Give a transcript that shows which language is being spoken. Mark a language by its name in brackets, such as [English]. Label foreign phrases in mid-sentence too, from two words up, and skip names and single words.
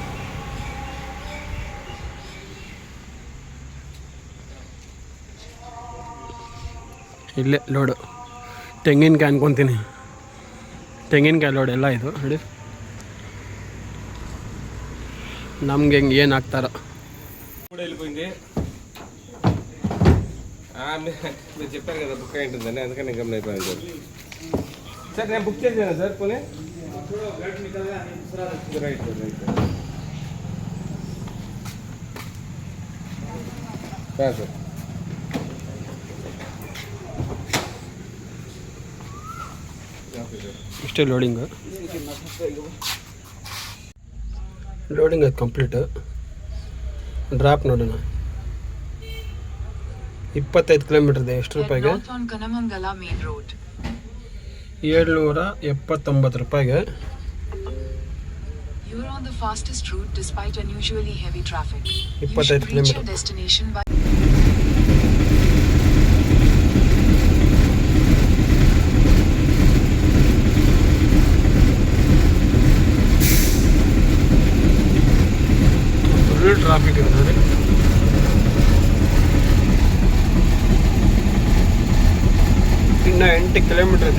[Kannada] ಇಲ್ಲೇ ಲೋಡು ತೆಂಗಿನಕಾಯಿ ಅನ್ಕೊತೀನಿ. ತೆಂಗಿನಕಾಯಿ ಲೋಡ್ ಎಲ್ಲ ಇದು ನೋಡಿ. ನಮ್ಗೆ ಹೆಂಗೆ ಏನು ಹಾಕ್ತಾರೋ. [Telugu] మీరు చెప్పాను కదా బుక్ అయి ఉంటుందని, అందుకని నేను గమనైపోయాను సార్. సార్ నేను బుక్ చేశాను సార్ పోనీ. [English] right sir right sir sir [Kannada] ಇಷ್ಟೇ ಲೋಡಿಂಗು. ಲೋಡಿಂಗ್ ಅದು ಕಂಪ್ಲೀಟ್. ಡ್ರಾಪ್ ನೋಡೋಣ. 25 ಕಿಲೋಮೀಟರ್ ಇದೆ. ಎಷ್ಟು ರೂಪಾಯಿಗೆ? 779 ರೂಪಾಯಿಗೆ. [English] You are on the fastest route despite unusually heavy traffic. [Kannada] 25 ಕಿಲೋಮೀಟರ್. [English] Destination by full traffic [Kannada] ಇದೆ ನೋಡಿ. ಇನ್ನು 8 ಕಿಲೋಮೀಟರ್ ಇದೆ.